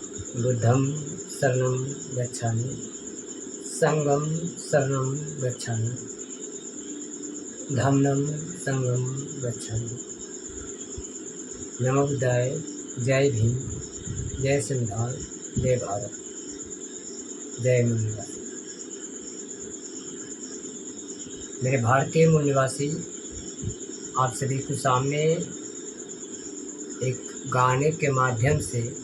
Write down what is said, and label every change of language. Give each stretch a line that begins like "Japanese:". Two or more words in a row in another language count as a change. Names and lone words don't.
Pali: बुद्धं शरणं गच्छामि, संघं शरणं गच्छामि, धम्मं संघं गच्छामि। नमो बुद्धाय।
Hindi: जय भीम, जय संविधान, जय भारत, जय मूल निवासी। मेरे भारतीय मूल निवासी, आप सभी के सामने एक गाने के माध्यम से